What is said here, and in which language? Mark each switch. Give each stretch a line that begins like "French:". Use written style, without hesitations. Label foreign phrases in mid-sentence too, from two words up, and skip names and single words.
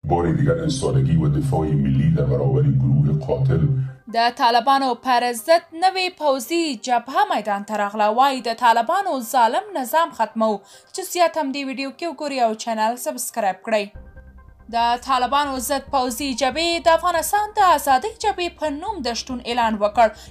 Persian: بار دیگر انسانگی و دفاع ملی در برابر گروه قاتل.
Pashto: د طالبانو پر ضد نوې پوځي جبهه میدان ته راغله. وایي د طالبانو ظالم نظام ختمو. چې زیات هم دې ویډیو کې وګورئ او چینل سبسکرایب کړئ. د طالبانو ضد پوځي جبهې د افغانستان د ازادۍ جبهې په نوم د شتون اعلان وکړ.